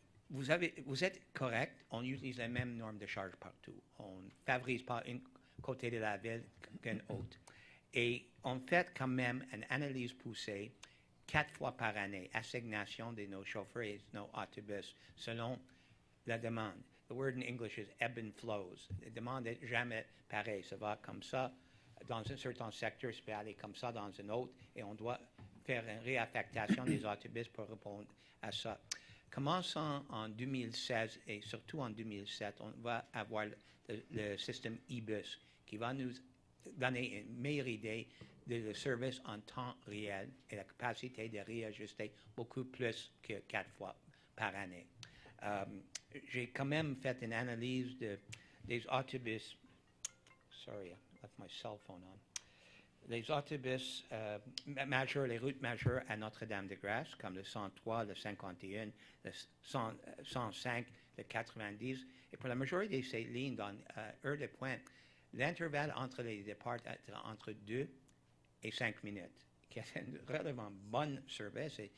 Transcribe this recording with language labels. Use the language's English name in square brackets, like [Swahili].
[French] Vous êtes correct, on utilise les mêmes normes de charge partout. On ne favorise pas un côté de la ville qu'un autre. Et on fait quand même une analyse poussée 4 fois par année, assignation de nos chauffeurs et de nos autobus selon la demande. [English] The word in English is ebb and flows. [French] La demande n'est jamais pareille. Ça va comme ça dans un certain secteur, ça peut aller comme ça dans un autre, et on doit faire une réaffectation des autobus pour répondre à ça. Commençant en 2016 et surtout en 2007, on va avoir le système e-bus qui va nous donner une meilleure idée de le service en temps réel et la capacité de réajuster beaucoup plus que 4 fois par année. J'ai quand même fait une analyse des autobus. [English] Sorry, I left my cell phone on. [French] Les autobus majeurs, les routes majeures à Notre-Dame-de-Grâce, comme le 103, le 51, le 105, le 90, et pour la majorité de ces lignes dans heure de pointe, l'intervalle entre les départs est entre 2 et 5 minutes, qui est une relativement bonne service.